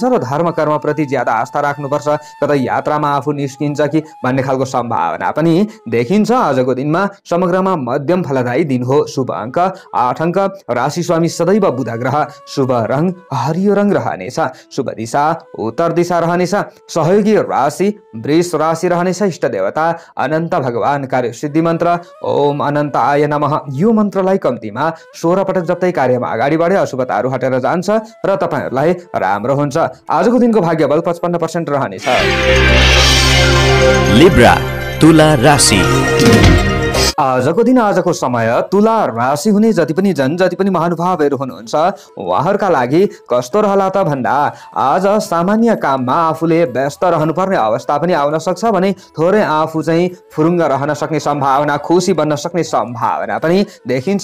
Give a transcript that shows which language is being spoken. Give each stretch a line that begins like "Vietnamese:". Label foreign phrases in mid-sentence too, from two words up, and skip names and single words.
Nepali: र धर्म कर्मप्रति ज्यादा आस्था राख्नुपर्छ। कतै यात्रामा आफू निस्किन्छ कि भन्ने खालको सम्भावना पनि देखिन्छ। आजको दिनमा समग्रमा मध्यम फलदायी दिन हो। शुभ अङ्क 8 अङ्क। राशि स्वामी सदैव बुध ग्रह। शुभ रङ रङ हरियो रङ रहनेछ। शुभ दिशा उत्तर दिशा रहनेछ। सहयोगी राशि वृष राशि रहनेछ। इष्ट देवता अनन्त भगवान। कार्य सिद्धि मन्त्र
Sanskrit: ओम अनन्ताय नमः।
Nepali: यो मन्त्रलाई कम्तीमा 16 पटक जप्दै कार्यमा अगाडि बढे अशुभताहरू हटेर जान्छ र तपाईहरुलाई राम्रो हुन्छ। आजको दिनको भाग्यबल 55% रहनेछ। लिब्रा तुला राशि। आजको दिन आजको समय तुला राशि हुने जति पनि जति पनि महानुभावहरू हुनुहुन्छ उहाँहरूका लागि कस्तो रहला त भन्दा आज सामान्य काममा आफूले व्यस्त रहनुपर्ने अवस्था पनि आउन सक्छ भने थोरै आफू चाहिँ फुरुङ्ग रहन सक्ने सम्भावना, खुसी बन्न सक्ने सम्भावना पनि देखिन्छ।